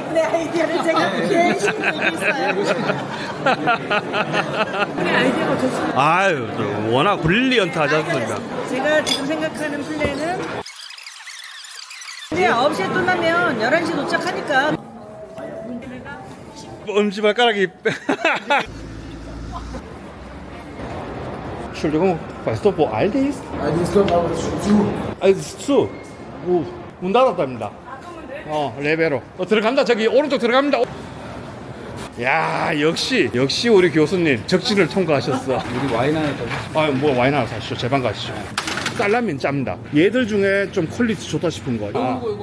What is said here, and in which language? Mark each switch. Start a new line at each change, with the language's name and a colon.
Korean: 내 아이디어를 제가 열심히 얘기했어요. 우리 아이디어가 좋습니다. 아유, 워낙 브릴리언트 하지 않습니까? 제가 지금 생각하는 플랜은 이제 9시에 끝나면 11시 도착하니까 엄지발가락이
German: Entschuldigung, weißt du, wo Aldi ist? Aldi ist dort, aber das ist zu. Aldi ist zu.
Korean: 문 닫았답니다. 레베로. 들어간다. 저기 오른쪽 들어갑니다. 야, 역시 우리 교수님 적진을 통과하셨어. 우리 와인 하나 더 사십시오. 뭐 와인 하나 사시죠. 제 방 가시죠. 쌀라면 짭니다. 얘들 중에 좀 퀄리티 좋다 싶은 거. 이거.